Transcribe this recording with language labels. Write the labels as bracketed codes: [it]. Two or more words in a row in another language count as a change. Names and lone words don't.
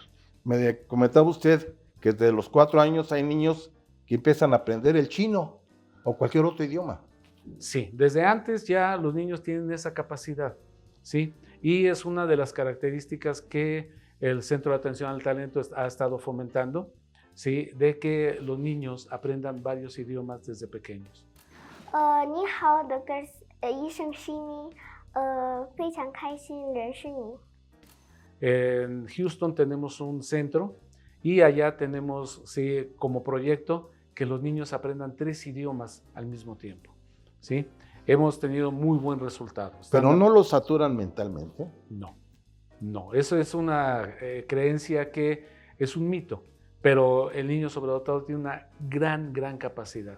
[es] Me comentaba usted que desde los 4 años hay niños que empiezan a aprender el chino o cualquier otro idioma. Sí, desde antes ya los niños tienen esa capacidad, ¿sí? Y es una de las características que el Centro de Atención al Talento ha estado fomentando, ¿sí? De que los niños aprendan varios idiomas desde pequeños. [zh] 你好，Dr. 医生是你，非常开心认识你。 [es] En Houston tenemos un centro y allá tenemos, sí, como proyecto que los niños aprendan 3 idiomas al mismo tiempo, ¿sí? Hemos tenido muy buen resultado. Pero no los saturan mentalmente. No, eso es una creencia que es un mito, pero el niño sobredotado tiene una gran capacidad.